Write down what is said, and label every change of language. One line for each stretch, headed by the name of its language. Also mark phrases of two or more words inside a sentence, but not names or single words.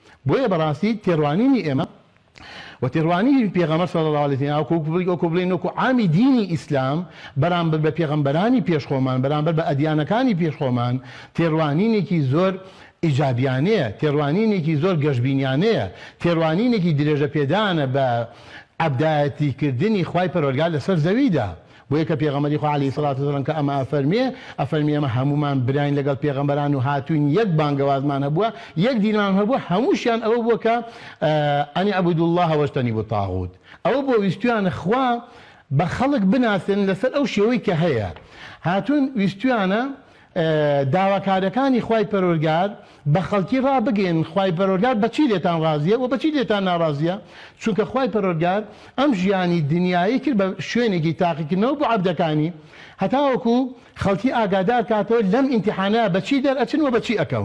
Central Kurdish: بۆیە بەڕاستی تێڕوانینی ئێمە و تێڕوانی پێغەمبەر
Arabic: صلی الله علیه و سلم
Central Kurdish: وەکو بڵێن وەکو عامی دینی ئیسلام بەرامبەر بە پێغەمبەرانی پێشخۆمان بەرامبەر بە ئەدیانەکانی پێشخۆمان تێڕوانینێکی زۆر ئیجابیانەیە، تێڕوانینێکی زۆر گەشتبینیانەیە، تێڕوانینێکی درێژە پێدانە بە عەبدایەتیکردنی خوای پەروەردگار لەسەر زەویدا. بۆیە کە پێغەمبەری خوا
Arabic: عەلەیهی سەڵات وسەلام
Central Kurdish: کە ئەمە ئەفەرمێ ئەمە هەمومان براین لەگەڵ پێغەمبەران و هاتوین یەک بانگەوازمان هەبووە، یەک دینمان هەبووە، هەمووشیان ئەوە بووە کە
Arabic: ئەن اعبدوا الله واجتنبوا الطاغوت.
Central Kurdish: ئەوە بۆ ویستویانە خوا بە خەڵک بناسن لەسەر ئەو شێوەی کە هەیە. هاتوون ویستویانە داواکارەکانی خوای پەروەردگار بە خەڵکی ڕابگەن خوای پەروەردگار بەچی لێتان ڕازیە و بەچی لێتان ناڕازیە، چونکە خوای پەروەردگار ئەم ژیانی دنیایی کرد بە شوێنێکی تاقیکردنەوە بۆ عەبدەکانی، هەتاوەکو خەڵکی ئاگادار کاتەوە لەم ئیمتیحانە بەچی دەرئەچن و بەچی ئەکەون.